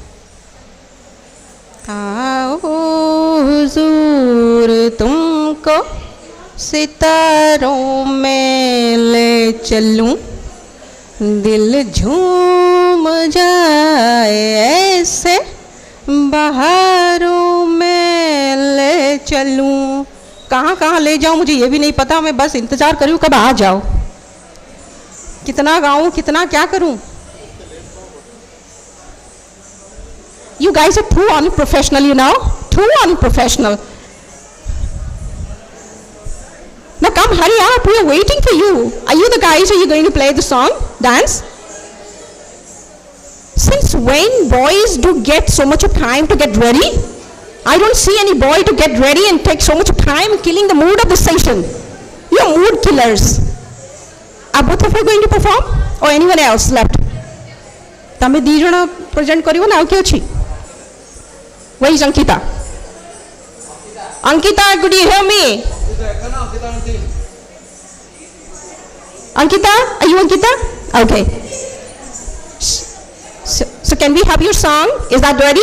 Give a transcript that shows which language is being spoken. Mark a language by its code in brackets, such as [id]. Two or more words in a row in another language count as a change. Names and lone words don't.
[hi] आओ हुजूर तुमको सितारों में ले चलूं दिल झूम जाए ऐसे बहारों में ले चलूं कहाँ कहाँ ले जाऊं मुझे ये भी नहीं पता मैं बस इंतजार करूं कब आ जाओ कितना गाऊं कितना क्या करूं [en] You guys are too unprofessional, you know? Too unprofessional. Now come, hurry up. We are waiting for you. Are you the guys? Are you going to play the song? Dance? Since when boys do get so much of time to get ready? I don't see any boy to get ready and take so much of time killing the mood of the session. You're mood killers. Are both of you going to perform? Or anyone else left? [or] ତମେ ଦି ଜଣ ପ୍ରେଜେଣ୍ଟ କରିବ ନା କେ ଅଛି [en] Where is Ankita? Ankita, could you hear me? Ankita, are you Ankita? Okay. So can we have your song? Is that ready?